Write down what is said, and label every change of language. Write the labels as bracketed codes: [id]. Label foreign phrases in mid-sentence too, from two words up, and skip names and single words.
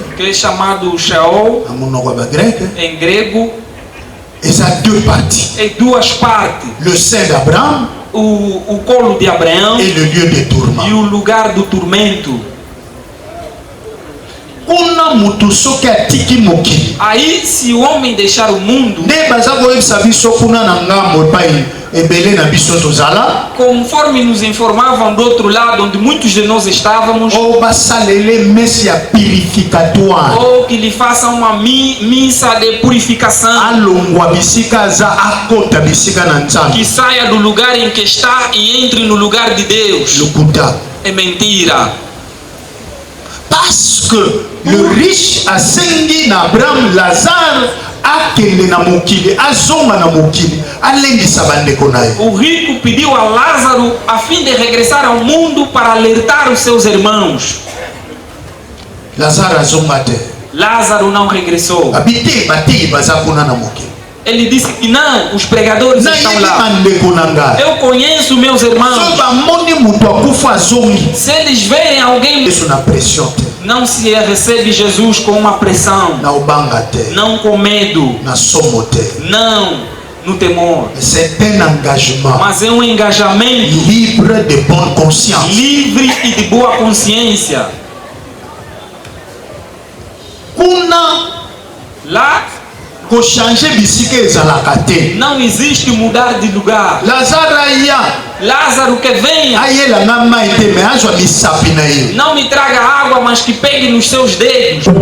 [pt] que é chamado Sheol [ln] na monoko ya bagreke. [pt] em grego, [ln] Eza 2 parties. [pt] em 2 partes: [fr] Le sein d'Abraham [pt] o colo de Abraão [fr] et le lieu de tourment. [pt] e o lugar do tormento. [ln] Kuna mutu soki atiki mokili, [pt] Aí, se o homem deixar o mundo, [ln] nde baza koyebisa biso kuna na ngambo epai ebele na biso tozala, [pt] conforme nos informavam do outro lado, onde muitos de nós estávamos, [ln] o basalele messe ya purificatoire, [pt] ou que lhe façam uma missa de purificação, [ln] alongwa bisika aza akota bisika na nzambe. [pt] que saia do lugar em que está e entre no lugar de Deus. [ln] Lokuta. [pt] É mentira. [fr] Parce que le riche [ln] asengi na Abraham Lazare akende na mokili, azonga na mokili, alendisa bandeko na ye. [pt] O rico pediu a Lázaro a fim de regressar ao mundo para alertar os seus irmãos. [ln] Lazare azonga te. [pt] Lázaro não regressou. [ln] Abite batei baza kuna na mokili. [pt] Ele disse que não, os pregadores [ln] Na [pt] estão [ln] yeli [pt] lá. [ln] bandeko na ngai. [pt] Eu conheço meus So irmãos. [ln] bamoni mutu akufa azongi. [pt] Se eles veem alguém, [ln] Yesu na pression te. [pt] não se recebe Jesus com uma pressão, [ln] Na obanga te. [pt] não com medo, [ln] Na somo te. [pt] não. no temor. [fr] C'est un engagement [pt] Mas é um engajamento [fr] libre de bonne conscience. [pt] livre e de boa consciência. [ln] Kuna [pt] Lá [ln] ko changer bisika ezalaka te. [pt] não existe mudar de lugar. [ln] Lazare aya [pt] Lázaro que venha, [ln] ayelanga mai te me azwa misapi na ye. [pt] não me traga água, mas que pegue nos seus dedos.